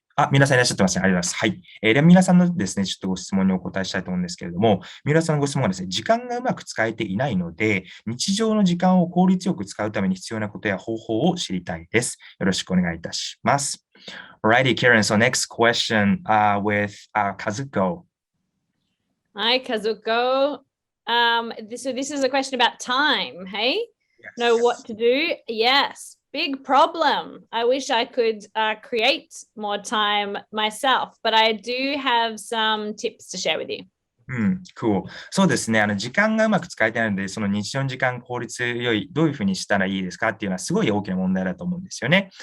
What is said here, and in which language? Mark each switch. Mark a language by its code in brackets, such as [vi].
[ja] 皆さんいらっしゃってますね。ありがとうございます。はい。では皆さんのですね、ちょっとご質問にお答えしたいと思うんですけれども、三浦さんのご質問はですね、時間がうまく使えていないので、日常の時間を効率よく使うために必要なことや方法を知りたいです。よろしくお願いいたします。 [en] Alrighty, Karen. So next question with Kazuko. Hi, Kazuko. So this is a question about time, hey? Know what to do? Yes, big problem. I wish I could create more time myself, but I do have some tips to share with you. [ja] Cool. そうですね。時間がうまく使えてないので、その日常の時間効率よい、どういうふうにしたらいいですかっていうのはすごい大きな問題だと思うんですよね。